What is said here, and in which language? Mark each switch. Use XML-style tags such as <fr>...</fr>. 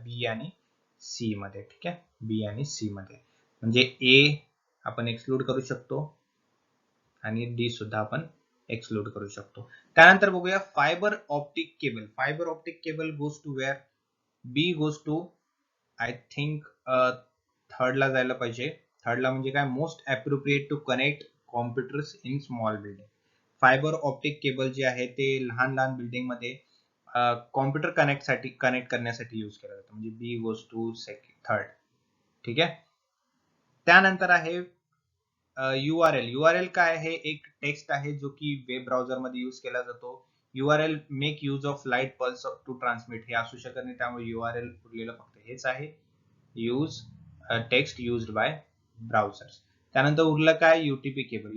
<mr>बी आणि सी मध्ये. ठीक आहे, बी आणि सी मध्ये, म्हणजे ए आपण एक्सक्लूड करू शकतो आणि डी सुद्धा आपण एक्सक्लूड करू शकतो. त्यानंतर बघूया fibre optic cable.</mr> <en>Fibre optic cable goes to where? B goes to, I think,</en> <mr>थर्डला जायला पाहिजे. थर्डला म्हणजे काय?</mr> <en>Most appropriate to connect computers in small building.</en> <mr>Fibre optic cable जे आहे ते लहान लहान बिल्डिंग मध्ये कॉम्प्युटर कनेक्ट करण्यासाठी युज केलं जातं, म्हणजे</mr> <en>B goes to third.</en> <mr>ठीक आहे, त्यानंतर आहे URL. URL काय आहे? एक टेक्स्ट आहे जो की वेब ब्राउझर मध्ये युज केला जातो.</mr> <en>URL make use of light pulse to transmit,</en> <mr>हे असू शकत नाही, त्यामुळे URL उरलेलं फक्त हेच आहे,</mr> <en>Use text used by browsers.</en> <mr>त्यानंतर उरलं काय? UTP cable.</mr>